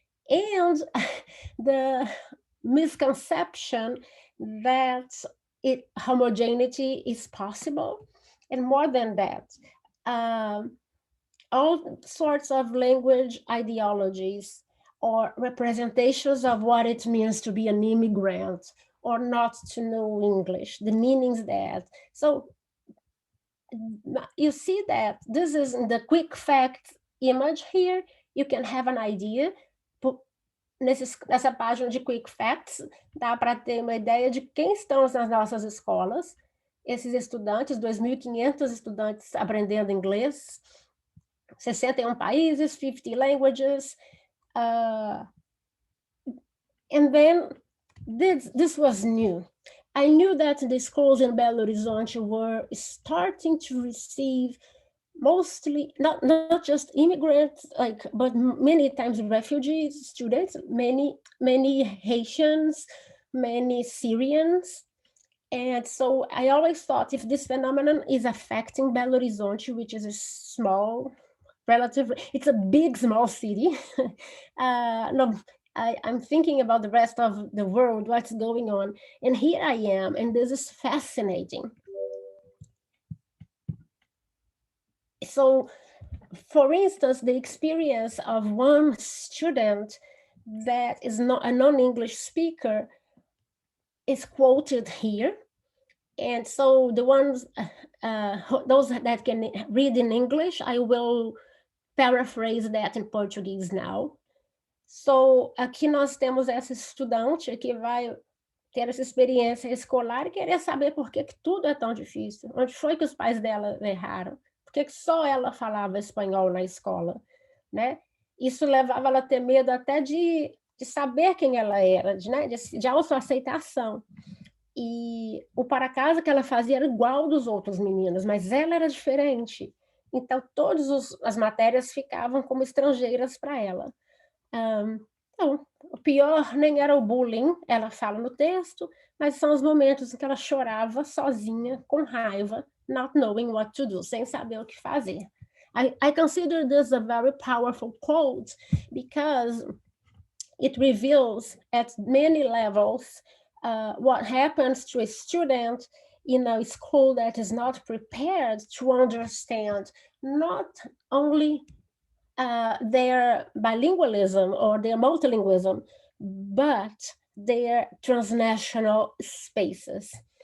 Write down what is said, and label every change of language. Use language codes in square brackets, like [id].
[en] And the misconception that homogeneity is possible, and more than that, all sorts of language ideologies or representations of what it means to be an immigrant or not to know English, the meanings that. So you see that this is the quick fact image here. You can have an idea. [pt] Nessa página de Quick Facts, dá para ter uma ideia de quem estão nas nossas escolas, esses estudantes, 2.500 estudantes aprendendo inglês, 61 países, [en] 50 languages, and then this was new. I knew that the schools in Belo Horizonte were starting to receive mostly not just immigrants, but many times refugee students, many Haitians, many Syrians. And so I always thought, if this phenomenon is affecting Belo Horizonte, which is a small, it's a big small city. No, I'm thinking about the rest of the world, what's going on, and here I am, and this is fascinating. So, for instance, the experience of one student that is not a non-English speaker is quoted here. And so the ones, those that can read in English, I will paraphrase that in Portuguese now. [pt] So, aqui nós temos essa estudante que vai ter essa experiência escolar e querer saber por que tudo é tão difícil. Onde foi que os pais dela erraram? Por que só ela falava espanhol na escola, né? Isso levava ela a ter medo até de saber quem ela era, de autoaceitação. E o para casa que ela fazia era igual dos outros meninos, mas ela era diferente. Então, todas as matérias ficavam como estrangeiras para ela. Então, o pior nem era o bullying, ela fala no texto, mas são os momentos em que ela chorava sozinha, com raiva, [en] not knowing what to do, [pt] sem saber o que fazer. [en] I consider this a very powerful quote because it reveals at many levels what happens to a student in a school that is not prepared to understand not only their bilingualism or their multilingualism, but their transnational spaces.